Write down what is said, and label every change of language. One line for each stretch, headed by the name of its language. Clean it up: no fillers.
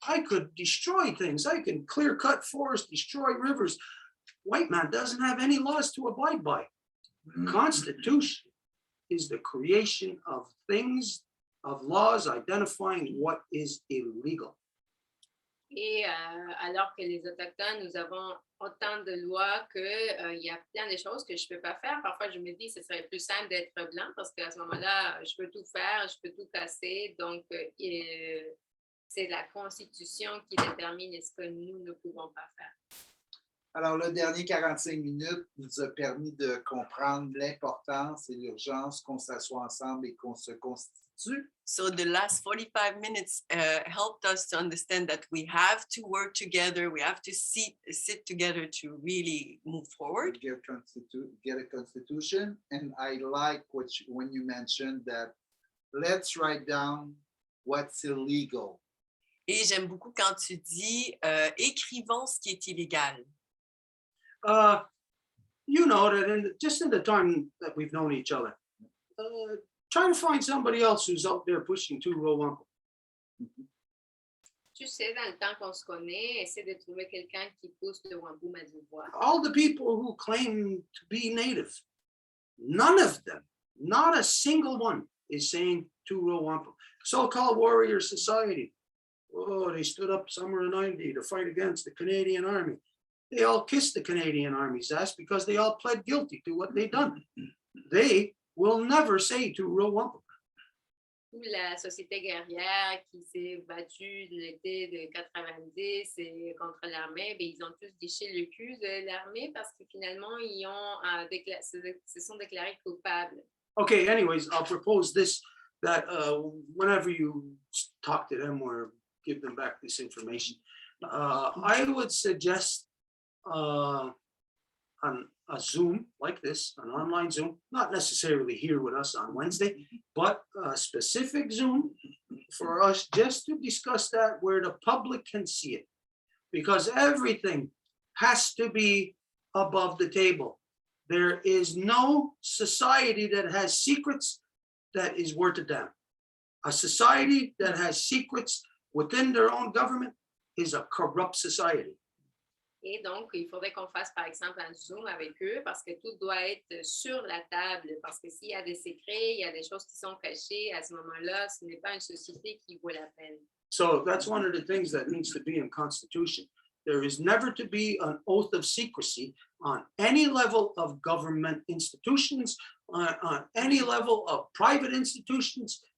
English: I could destroy things. I can clear cut forests, destroy rivers. White man doesn't have any laws to abide by. The Constitution is the creation of things, of laws identifying what is illegal.
French: Et alors que les Autochtones, nous avons autant de lois qu'il y a plein de choses que je ne peux pas faire. Parfois, je me dis que ce serait plus simple d'être blanc parce qu'à ce moment-là, je peux tout faire, je peux tout casser. Donc, c'est la Constitution qui détermine ce que nous ne pouvons pas faire. Alors, le dernier 45 minutes nous a permis de comprendre l'importance et l'urgence qu'on s'assoie ensemble et qu'on se constitue.
English: So the last 45 minutes helped us to understand that we have to work together. We have to sit together to really move forward. Get a constitution. And I like when you mentioned that let's write down what's illegal.
French: Et j'aime beaucoup quand tu dis écrivons ce qui est illégal.
English: You know that just in the time that we've known each other, try to find somebody else who's out there pushing two-row wampum.
French: Tu sais, dans le temps qu'on se connaît, essaie de trouver quelqu'un qui pousse le wampum à deux voix.
English: All the people who claim to be native, none of them, not a single one, is saying two-row wampum. So-called warrior society. Oh, they stood up summer of '90 to fight against the Canadian Army. They all kissed the Canadian Army's ass because they all pled guilty to what they'd done. They will never say two-row wampum.
French: Ou la société guerrière qui s'est battue l'été de 90 et contre l'armée, ben, ils ont tous déchiré le cul de l'armée parce que finalement, ils ont se sont déclarés coupables.
English: Okay, anyways, I'll propose this, that whenever you talk to them or give them back this information, I would suggest on a Zoom like this, an online Zoom, not necessarily here with us on Wednesday, but a specific Zoom for us just to discuss that where the public can see it. Because everything has to be above the table. There is no society that has secrets that is worth a damn. A society that has secrets within their own government is a corrupt society.
French: Et donc, il faudrait qu'on fasse, par exemple, un Zoom avec eux parce que tout doit être sur la table. Parce que s'il y a des secrets, il y a des choses qui sont cachées, à ce moment-là, ce n'est pas une société qui vaut la peine.
English: So that's one of the things that needs to be in Constitution. There is never to be an oath of secrecy on any level of government institutions, on any level of private institutions.